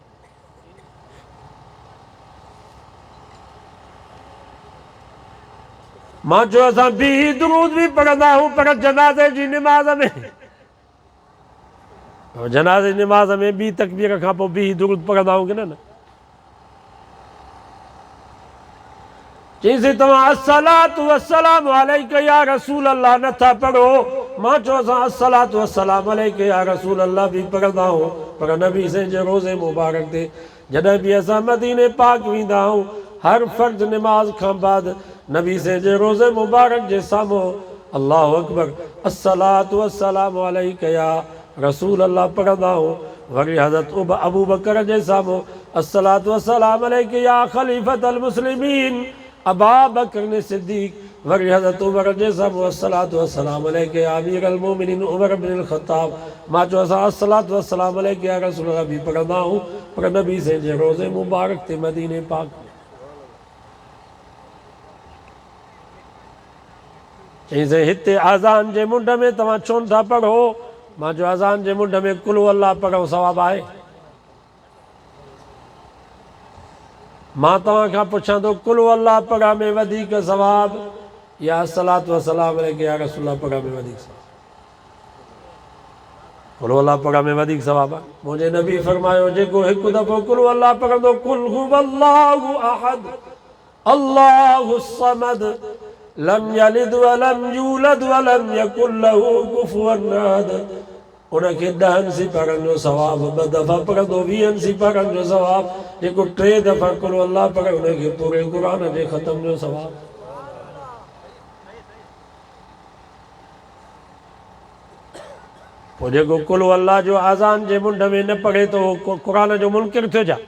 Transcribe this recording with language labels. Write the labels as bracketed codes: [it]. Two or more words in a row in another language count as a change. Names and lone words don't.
[sd] मां चयो असां बि दुरूद बि पढ़ंदा आहियूं पर जनाज़े जी निमाज़ में, जनाज़े जी निमाज़ में ॿी तकबीर खां पोइ बि दुरूद पढ़ंदा आहियूं की न? चईंसि तव्हां [ar] الصلاة والسلام عليك يا رسول الله [sd] नथा पढ़ो। मां चयो असां [ar] الصلاة والسلام عليك يا رسول الله [sd] बि पढ़ंदा आहियूं पर नबी से जे रोज़े मुबारक ते जॾहिं बि असां मदीने पाक वेंदा आहियूं हर फ़र्ज़ निमाज़ खां बाद नबी से जे रोज़े मुबारक जे साम्हूं [ar] الله أكبر الصلاة والسلام عليك يا رسول الله [sd] पढ़ंदा आहियूं। वरी हज़रत अबू बकर जे साम्हूं [ar] الصلاة والسلام عليك يا خليفة المسلمين أبا بكر ني الصديق. [sd] वरी हज़रत उमर जे साम्हूं [ar] الصلاة والسلام عليك يا أمير المؤمنين عمر ابن الخطاب. [sd] मां चयो असां [ar] الصلاة والسلام عليك يا رسول الله [sd] बि पढ़ंदा आहियूं पर नबी से जे रोज़े मुबारक ते मदीने पाक। चईंसि हिते अज़ान जे मुंड में तव्हां छो नथा पढ़ो? मां चयो अज़ान जे मुंड में कुल अल्लाह पढ़ो सवाबु आहे। मां तव्हां खां पुछां थो कुल अल्लाह पढ़ण में वधीक सवाबु या [ar] الصلاة والسلام عليك يا رسول الله [sd] पढ़ण में वधीक सवाबु? कुल अल्लाह पढ़ण में वधीक सवाबु आहे। मुंहिंजे नबी फरमायो जेको हिकु दफ़ो कुल अल्लाह पढ़ंदो [ar] قل هو الله أحد الله الصمد لم يلد ولم يولد ولم يكن له كفوا أحد [sd] उनखे 10 सिफ़रनि जो सवाबु 2 दफ़ा पढ़ंदो 20 सिफ़रनि जो सवाबु जेको 3 दफ़ा कुल अल्लाह पढ़े उनखे पूरे क़ुरान जे ख़तम जो सवाबु। पोइ जेको कुल अल्लाह जो अज़ान जे मुंड में न पढ़े त उहो क़ुरान जो मुनकिर थियो छा?